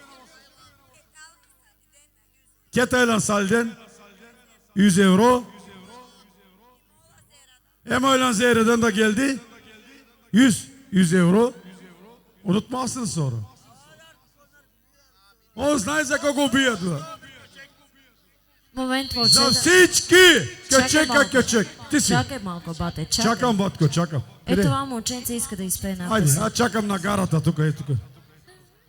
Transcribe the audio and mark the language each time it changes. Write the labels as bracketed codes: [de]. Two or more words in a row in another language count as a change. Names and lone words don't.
[tr] Ketaylan Sal'den 100 euro. Emoylan Zehre'den de geldi 100 euro. Unutmazsınız sonra. [bg] On знае за кого бият. Момент, За момчета. всички! Чакай малко. Качек. Ти си. Чакай малко, бате, чакай. Чакам, батко, чакам. Е, това момченце иска да изпее една Хайде, песен. аз чакам на гарата тук, е тук.